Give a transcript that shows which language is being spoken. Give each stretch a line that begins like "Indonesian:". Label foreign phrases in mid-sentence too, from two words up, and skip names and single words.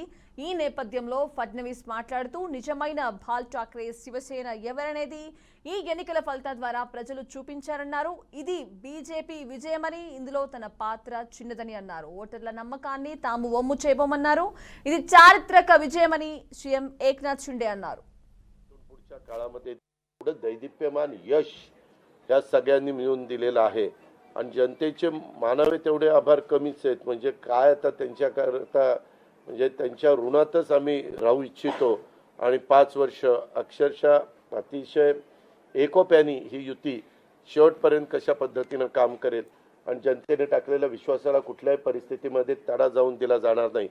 Telugu: ఈ నేపథ్యంలో ఫడ్నవీస్ మాట్లాడుతూ నిజమైన బాల్ ఠాక్రే శివసేన ఎవరనేది ఈ ఎన్నికల ఫలితాల ద్వారా ప్రజలు చూపించారన్నారు. ఇది బీజేపీ విజయమని, ఇందులో తన పాత్ర చిన్నదని అన్నారు. ఓటర్ల నమ్మకాన్ని తాము వమ్ము చేయబోమన్నారు. ఇది చారిత్రక విజయమని సీఎం ఏక్నాథ్ షిండే అన్నారు.
Marathi: दैदिप्यमान यश या सगळ्यांनी मिळून दिलेलं आहे आणि जनतेचे मानावे तेवढे आभार कमीच आहेत. म्हणजे काय आता त्यांच्याकरता म्हणजे त्यांच्या ऋणातच आम्ही राहू इच्छितो आणि 5 वर्ष अक्षरशः अतिशय एकोप्याने ही युती शेवटपर्यंत कशा पद्धतीने काम करेल आणि जनतेने टाकलेल्या विश्वासाला कुठल्याही परिस्थितीमध्ये तडा जाऊन दिला जाणार नाही.